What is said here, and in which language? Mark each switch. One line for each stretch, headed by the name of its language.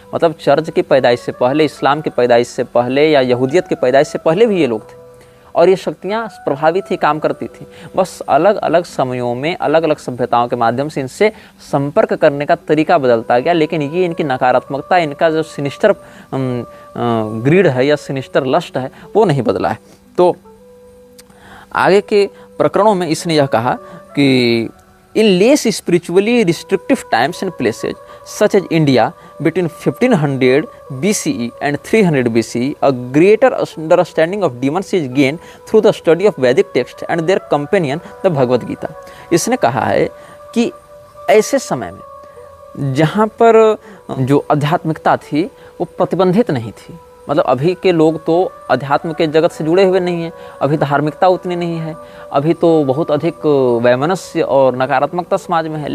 Hindi: मतलब चर्च की पैदाइश से पहले, इस्लाम की पैदाइश से पहले या यहूदियत की पैदाइश से पहले भी ये लोग थे, और ये शक्तियाँ प्रभावी थी, काम करती थी। बस अलग अलग समयों में अलग अलग सभ्यताओं के माध्यम से इनसे संपर्क करने का तरीका बदलता गया, लेकिन ये इनकी नकारात्मकता, इनका जो सिनिस्टर ग्रीड है या सिनिस्टर लस्ट है वो नहीं बदला है। तो आगे के प्रकरणों में इसने यह कहा कि
English: In less spiritually restrictive times and places such as India between 1500 BCE and 300 BCE, a greater understanding of demons is gained through the study of Vedic text and their companion, the Bhagavad Gita.
Hindi: इसने कहा है कि ऐसे समय में जहाँ पर जो आध्यात्मिकता थी वो प्रतिबंधित नहीं थी, मतलब अभी के लोग तो अध्यात्म के जगत से जुड़े हुए नहीं हैं, अभी धार्मिकता उतनी नहीं है, अभी तो बहुत अधिक वैमनस्य और नकारात्मकता समाज में है।